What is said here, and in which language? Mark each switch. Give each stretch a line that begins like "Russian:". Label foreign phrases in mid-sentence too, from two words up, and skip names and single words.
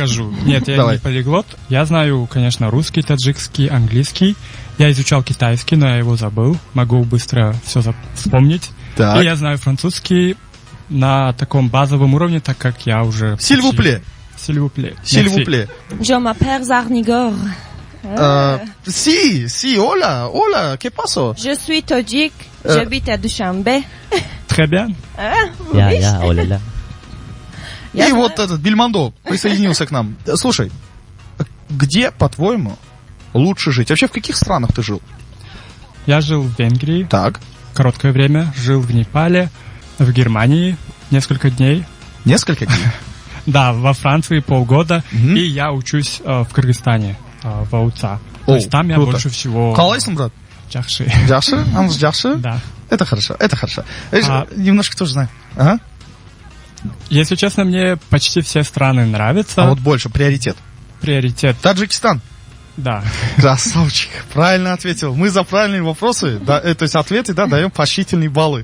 Russian: скажу. Нет, я Давай. не полиглот. Я знаю, конечно, русский, таджикский, английский. Я изучал китайский, но я его забыл. Могу быстро все вспомнить. Так. И я знаю французский на таком базовом уровне, так как я уже...
French: Сильвупле. Сильвупле. Сильвупле. Je m'appelle Zarnigor.
Spanish: Си, hola, ¿qué pasó?
French: Je suis Tadjik, j'habite à Dushanbe. Très bien.
Russian: Я, оля-ля. Я И знаю. вот этот Бельмондо присоединился к нам. Слушай, где, по-твоему, лучше жить? Вообще, в каких странах ты жил? Я жил в Венгрии Так. короткое время, жил в Непале, в Германии несколько дней. Несколько дней. Да, во Франции полгода. Мгм. И я учусь в Кыргызстане, в Ауца. То О, есть там я круто. больше всего...
Kazakh: Қалайсың, брат? Жақсы. Жақсы? Аныз жақсы?
Russian: Да. Это хорошо, это хорошо. А- Немножко тоже знаю. Ага. Если честно, мне почти все страны нравятся. А вот больше, приоритет. Приоритет, Таджикистан. да. Красавчик. Правильно ответил. Мы за правильные вопросы, да, то есть ответы, да, даем поощрительные баллы.